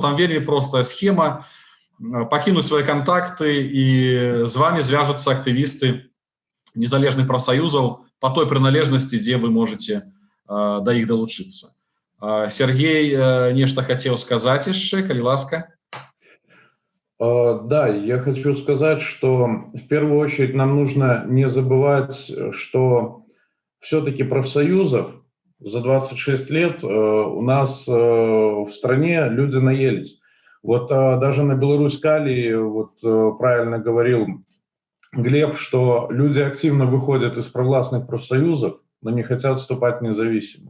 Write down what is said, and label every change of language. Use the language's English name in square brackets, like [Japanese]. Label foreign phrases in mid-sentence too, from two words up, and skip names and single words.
[Belarusian] Там вельмі простая схема, пакінуць свае кантакты, і з вами звяжуцца актывісты незалежных прафсаюзаў по той прыналежнасці, дзе [Russian] вы можете [Belarusian] да іх далучыцца. Сергей нешта хацеў сказаць яшчэ, калі ласка. [Russian] Да, я хочу сказать, что в первую очередь нам нужно не забывать, что все-таки профсоюзов за 26 лет у нас в стране люди наелись. Вот даже на Беларусь-Калии, вот правильно говорил Глеб, что люди активно выходят из провластных профсоюзов, но не хотят вступать в независимые.